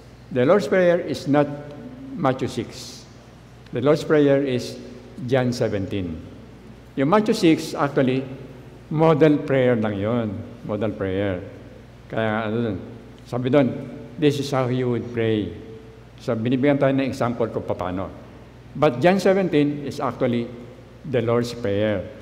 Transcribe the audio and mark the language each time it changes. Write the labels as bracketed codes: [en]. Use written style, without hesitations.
[en] The Lord's Prayer is not Matthew 6. The Lord's Prayer is John 17. [tl] Yung Matthew 6, actually, model prayer lang yun. Model prayer. Kaya, sabi doon, [en] this is how you would pray. [tl] So, binibigyan tayo ng example kung paano. [en] But John 17 is actually the Lord's Prayer.